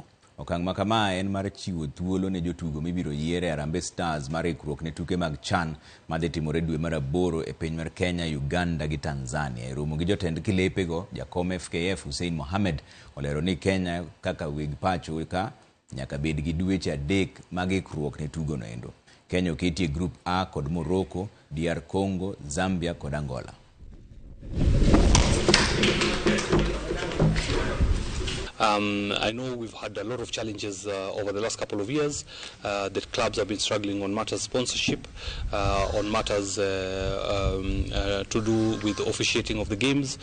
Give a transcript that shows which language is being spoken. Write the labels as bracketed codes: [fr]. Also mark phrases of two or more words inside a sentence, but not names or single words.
[luo] Okang' ma kama en mar chiwo thuolo ne jotugo mibiro yiere Harambee Stars mar ikruok ne tuke mag CHAN madhi timore dwe mar 8 e piny mar Kenya, Uganda gi Tanzania. E romo gi jotend klepe go, jakom FKF Hussein Mohamed olero ni Kenya kaka weg pacho ka nyaka bed gi dweche 3 mag ikruok ne tugo no endo. Kenya oketi e group A kod Morocco, DR Congo, Zambia kod Angola. [en] I know we've had a lot of challenges over the last couple of years. The clubs have been struggling on matters sponsorship, on matters to do with officiating of the games.